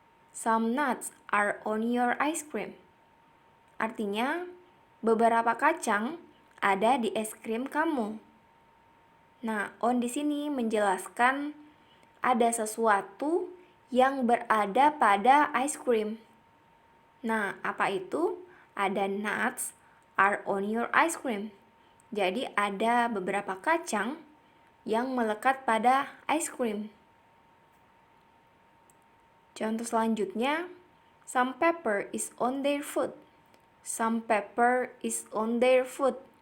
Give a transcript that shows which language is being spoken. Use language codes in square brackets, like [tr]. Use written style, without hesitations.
[en] Some nuts are on your ice cream. [id] Artinya, beberapa kacang ada di es krim kamu. Nah, on di sini menjelaskan ada sesuatu yang berada pada ice cream. Nah, apa itu? [en] Ada nuts are on your ice cream. [id] Jadi ada beberapa kacang yang melekat pada ice cream. Contoh selanjutnya, [en] some pepper is on their food. Some pepper is on their food.